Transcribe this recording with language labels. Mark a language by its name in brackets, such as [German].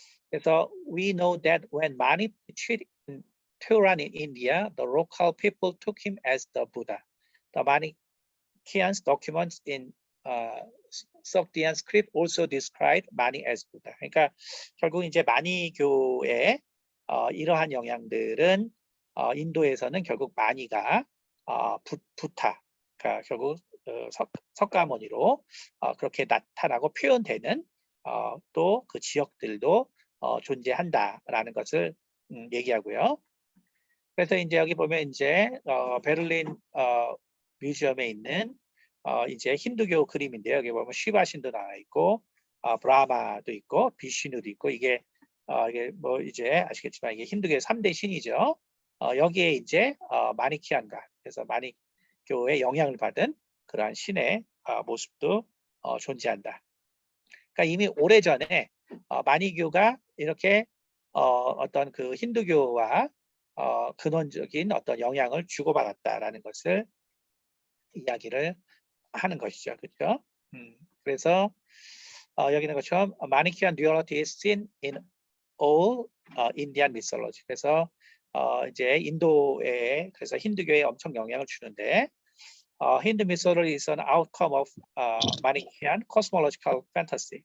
[Korean] 그래서 [English] we know that when Mani treated Turan in India, the local people took him as the Buddha. The Manichaeans documents in Sogdian script also describe Mani as Buddha. [Korean] 그러니까 결국 이제 마니교의 이러한 영향들은 인도에서는 결국 마니가 부타, 그러니까 결국 석가모니로 그렇게 나타나고 표현되는 또 그 지역들도 존재한다라는 것을 얘기하고요. 그래서 이제 여기 보면 이제 베를린 뮤지엄에 있는 이제 힌두교 그림인데요. 여기 보면 시바신도 나와 있고 브라마도 있고 비슈누도 있고 이게 뭐 이제 아시겠지만 이게 힌두교의 3대 신이죠. 여기에 이제 마니키안가 그래서 마니교의 영향을 받은 그러한 신의 모습도 존재한다. 그러니까 이미 오래전에 마니교가 이렇게 어떤 그 힌두교와 근원적인 어떤 영향을 주고받았다라는 것을 이야기를 하는 것이죠. 그렇죠? 그래서 여기는 것처럼 [English] Manichaean duality is seen in all Indian mythology. [Korean] 그래서 이제 인도에 그래서 힌두교에 엄청 영향을 주는데 힌두 [English] mythology is an outcome of Manichaean cosmological fantasy.